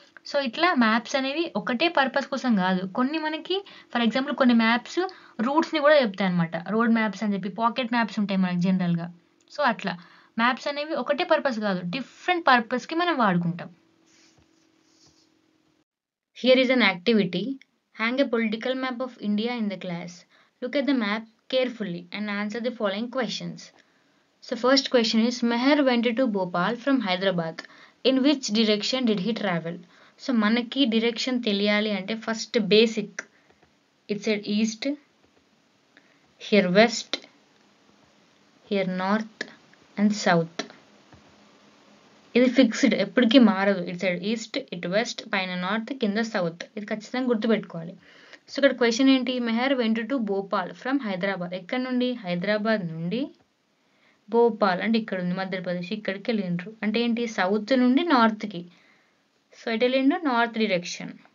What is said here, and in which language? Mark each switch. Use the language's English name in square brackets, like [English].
[Telugu] So ఇట్లా maps అనేవి ఒకటే పర్పస్ కోసం కాదు. కొన్ని మనకి ఫర్ ఎగ్జాంపుల్ కొన్ని మ్యాప్స్ రూట్స్ని కూడా చెప్తాయి అనమాట. రోడ్ మ్యాప్స్ అని చెప్పి పాకెట్ మ్యాప్స్ ఉంటాయి మనకి జనరల్గా. సో అట్లా మ్యాప్స్ అనేవి ఒకటే పర్పస్ కాదు, డిఫరెంట్ పర్పస్కి మనం వాడుకుంటాం. [English] Here is an activity. Hang a political map of India in the class. Look at the map carefully and answer the following questions. So first question is, Meher went to Bhopal from Hyderabad. In which direction did he travel? So [Telugu] manaki direction teliyali ante [English] first basic. It said east, here west, here north and south. [Telugu] ఇది fixed, ఎప్పటికీ మారదు. ఇటు side east, ఇటు west, పైన north, కింద south. ఇది ఖచ్చితంగా గుర్తుపెట్టుకోవాలి. సో ఇక్కడ క్వశ్చన్ ఏంటి, [English] Meher went to Bhopal from Hyderabad. [Telugu] ఎక్కడి నుండి? హైదరాబాద్ నుండి భోపాల్ అంటే ఇక్కడ ఉంది మధ్యప్రదేశ్, ఇక్కడికి వెళ్ళిండ్రు. అంటే ఏంటి, సౌత్ నుండి నార్త్కి. సో ఎటు వెళ్ళిండు? North direction.